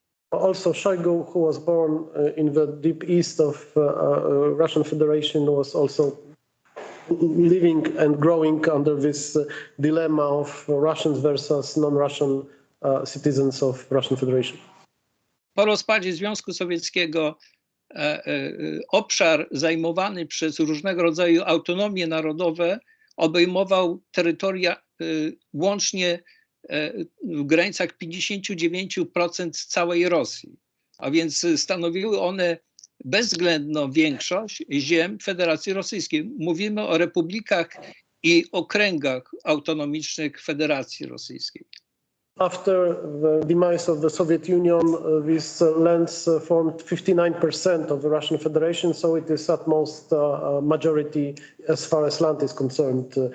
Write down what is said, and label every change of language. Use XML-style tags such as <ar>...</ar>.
<en>Also Shoigu, who was born in the deep east of Russian Federation, was also living and growing under this dilemma of Russians versus non-Russian citizens of Russian Federation.</en> <pl>Po rozpadzie Związku Sowieckiego obszar zajmowany przez różnego rodzaju autonomie narodowe obejmował terytoria łącznie w granicach 59% całej Rosji, a więc stanowiły one bezwzględną większość ziem Federacji Rosyjskiej. Mówimy o republikach i okręgach autonomicznych Federacji Rosyjskiej.</pl> <en>After the demise of the Soviet Union, these lands formed 59% of the Russian Federation, so it is at most majority as far as land is concerned.</en>